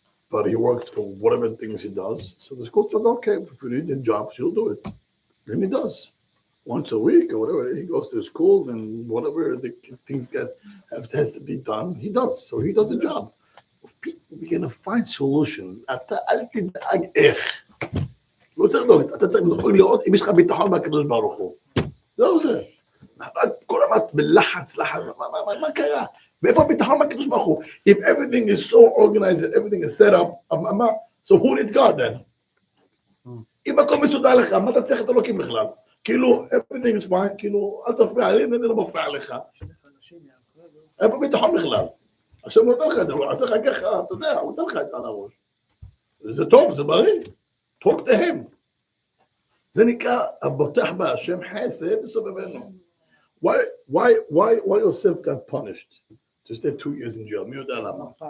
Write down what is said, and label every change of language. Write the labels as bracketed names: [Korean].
[English] but he works for whatever things he does. So the school says, okay, if you need a job, she'll do it. And he does. Once a week or whatever, he goes to the school and whatever the things has to be done, he does. So he does the job. We're going to find solution. [Hebrew] אתה אל תדאג איך. לא צריך לדאוג, אתה צריך לראות אם יש לך ביטחון מהקדוש ברוך הוא. זהו זה. כל הזמן בלחץ, מה קרה? מאיפה הביטחון מהקדוש ברוך הוא? [English] If everything is so organized and everything is set up, so who needs God then? [Hebrew] אם הכל מסודר לך, מה אתה צריך את אלוקים בכלל? כאילו, [English] everything is fine, [Hebrew] כאילו, אל תפריע לי, אני לא מפריע לך. איפה ביטחון בכלל? עכשיו הוא נותן לך את זה, הוא עושה לך ככה, אתה יודע, הוא נותן לך את זה על הראש. זה טוב, זה בריא. [English] talk to him. [Hebrew] זה נקרא, הבוטח בהשם חסד וסובבנו. [English] Why Yosef got punished to stay 2 years in jail? [Hebrew] מי יודע למה?